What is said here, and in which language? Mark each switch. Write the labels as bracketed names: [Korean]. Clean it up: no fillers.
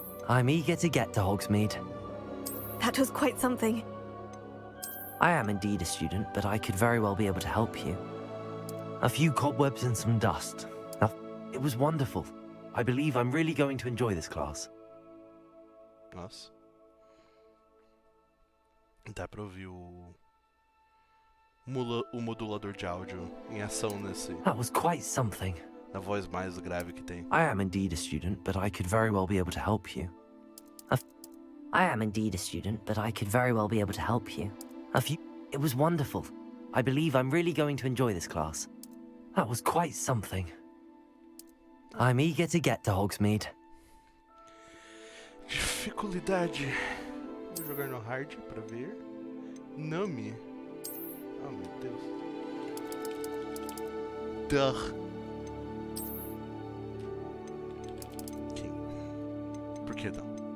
[English] I'm eager to get to Hogsmeade. That was quite something. I am indeed a student, but I could very well be able to help you. A few cobwebs and some dust. Now, it was wonderful. I believe I'm really going to enjoy this class. [Portuguese] Nossa. Dá pra ouvir o modulador de áudio em ação nesse... [English] That was quite something. [Portuguese] Na voz mais grave que tem. [English] I am indeed a student, but I could very well be able to help you. I am indeed a student, but I could very well be able to help you. It was wonderful. I believe I'm really going to enjoy this class. That was quite something. I'm eager to get to Hogsmeade. [Portuguese] Dificuldade. Vou jogar no hard pra ver. Nome. Oh meu Deus. Duh. Quem? Por que não?